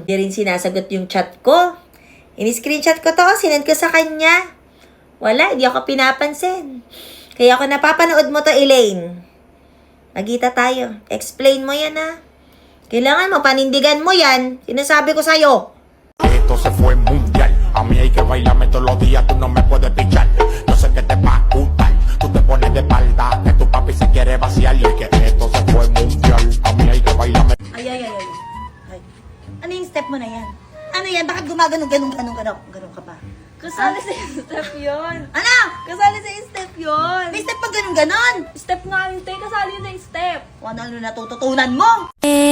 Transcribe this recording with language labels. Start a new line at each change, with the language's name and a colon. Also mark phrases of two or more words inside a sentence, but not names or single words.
Filipino: Di rin sinasagot yung chat ko. Ini-screenshot ko to, sinend ko sa kanya. Wala, hindi ako pinapansin. Kaya ako napapanood mo to, Elaine. Magita tayo. Explain mo yan, ha? Kailangan mo, panindigan mo yan. Sinasabi ko sa'yo.
Spanish: Esto se fue mundial. A mí hay que bailarme todos los días, tú no me puedes pichar. Yo sé que te va a gustar. Tú te pones de espalda, que tu papi se quiere vaciar. Y es que esto se fue mundial. A mí hay que bailarme.
Filipino: Ay. Ano yung step mo na yan? Ano yan? Bakit gumagano ganun ka pa? Kasali sa step yun. Ano? Kasali sa step yun. May step pag ganon. Step nga yun, te. Kasali yun sa step. Ano natututunan mo?